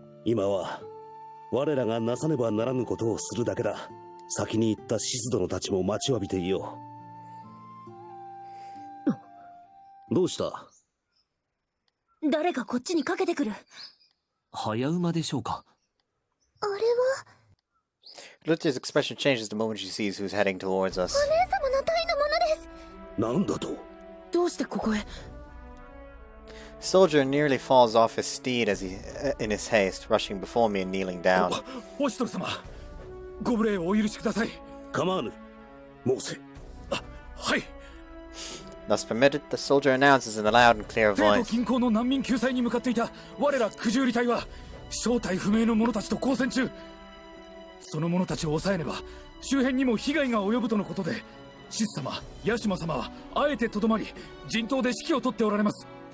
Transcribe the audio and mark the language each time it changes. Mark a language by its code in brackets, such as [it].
[ja] 今は我らがなさねばならぬことをするだけだ。先に行ったシス殿たちも待ちわびていよう。どうした？誰かこっちにかけてくる。早馬でしょうか。あれは [en] Lutia's expression changes the moment she sees who's heading towards us. [ja] お姉様の隊のものです。なんだと？どうしてここへ？ [en] Soldier nearly falls off his steed as in his haste, rushing before me and kneeling down. [ja] おしとる様、ご無礼をお許しください。構わぬ。申せ。はい。 [en] Thus permitted, the soldier announces in a loud and clear [ja] 帝都 [en] voice. [ja] 近郊の難民救済に向かっていた我ら九十里隊は正体不明の者たちと交戦中。その者たちを抑えねば周辺にも被害が及ぶとのことで、シス様、ヤシュマ様はあえてとどまり陣頭で指揮を取っておられます。